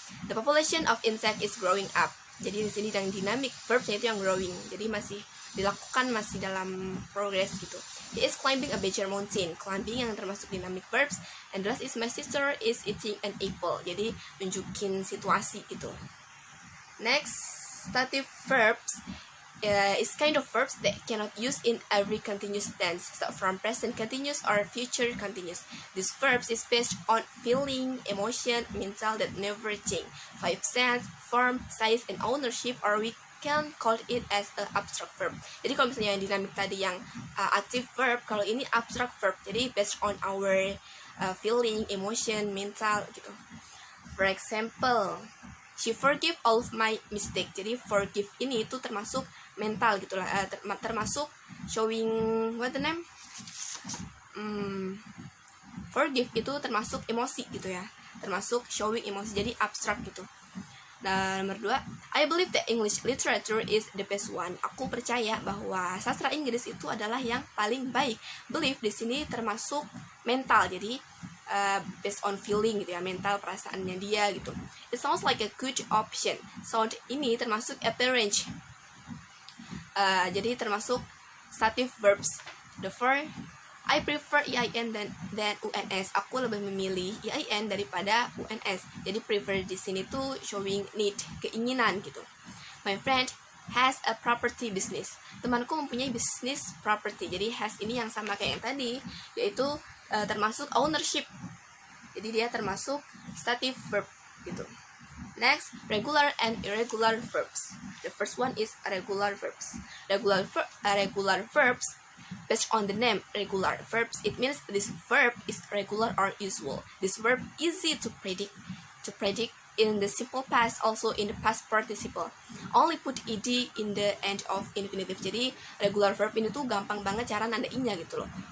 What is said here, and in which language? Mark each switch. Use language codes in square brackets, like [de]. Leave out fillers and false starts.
[en] The population of insect is growing up. [id] Jadi di sini yang dynamic verbnya itu yang growing. Jadi masih dilakukan, masih dalam progress gitu. [en] He is climbing a major mountain. Climbing yang termasuk dynamic verbs. And the last is my sister is eating an apple. [id] Jadi nunjukin situasi gitu. [en] Next, stative verbs is kind of verbs that cannot use in every continuous tense, so from present continuous or future continuous. These verbs is based on feeling, emotion, mental that never change. 5 sense, form, size, and ownership, or we can call it as a abstract verb. [id] Jadi kalau misalnya yang dynamic tadi yang active verb, kalau ini abstract verb. [en] Jadi based on our feeling, emotion, mental gitu. For example, she forgive all of my mistake. [id] Jadi forgive ini itu termasuk mental gitu lah, termasuk [en] showing what the name, [id] forgive itu termasuk emosi gitu ya, termasuk showing emosi, jadi abstrak gitu. Dan nomor 2, [en] I believe that English literature is the best one. [id] Aku percaya bahwa sastra Inggris itu adalah yang paling baik. Believe di sini termasuk mental, jadi based on feeling gitu ya, mental, perasaannya dia gitu. [en] It sounds like a good option. Sound ini termasuk appearance. [id] Jadi termasuk [en] stative verbs. The 4, I prefer EIN than UNS. [id] Aku lebih memilih EIN daripada UNS. Jadi prefer di sini tuh showing need, keinginan gitu. [en] My friend has a property business. [id] Temanku mempunyai bisnis property. Jadi has ini yang sama kayak yang tadi, yaitu termasuk ownership. Jadi dia termasuk stative verb gitu. [en] Next, regular and irregular verbs. The first one is regular verbs. Regular verbs, based on the name regular verbs, it means this verb is regular or usual. This verb easy to predict in the simple past, also in the past participle. Only put ed in the end of infinitive. [id] Jadi regular verb ini tuh gampang banget cara nandainnya gitu loh.